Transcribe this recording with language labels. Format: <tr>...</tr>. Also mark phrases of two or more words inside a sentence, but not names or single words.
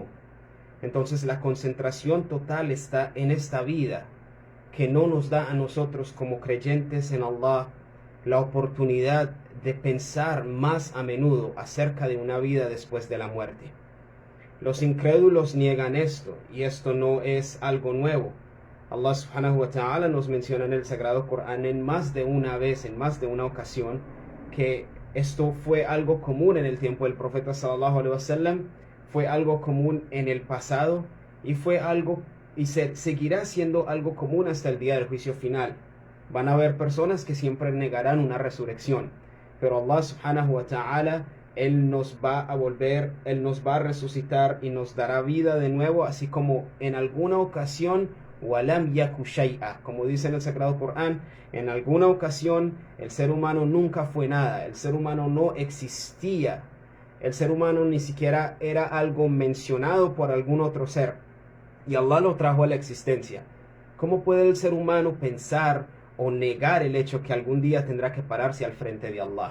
<es>Entonces la concentración total está en esta vida, que no nos da a nosotros como creyentes en Allah la oportunidad de pensar más a menudo acerca de una vida después de la muerte. Los incrédulos niegan esto, y esto no es algo nuevo. Allah</es> <ar>سبحانه وتعالى</ar> <es>nos menciona en el Sagrado Corán en más de una vez, en más de una ocasión, que esto fue algo común en el tiempo del profeta</es> <ar>صلى الله عليه وسلم,</ar> <es>fue algo común en el pasado, y fue algo y seguirá siendo algo común hasta el día del juicio final. Van a haber personas que siempre negarán una resurrección, pero Allah</es> <ar>سبحانه وتعالى,</ar> <es>Él nos va a volver, Él nos va a resucitar y nos dará vida de nuevo, así como en alguna ocasión,</es> <ar>ولم يك شيئا,</ar> <es>como dice en el Sagrado Corán, en alguna ocasión el ser humano nunca fue nada, el ser humano no existía, el ser humano ni siquiera era algo mencionado por algún otro ser, y Allah lo trajo a la existencia. ¿Cómo puede el ser humano pensar o negar el hecho que algún día tendrá que pararse al frente de Allah?</es>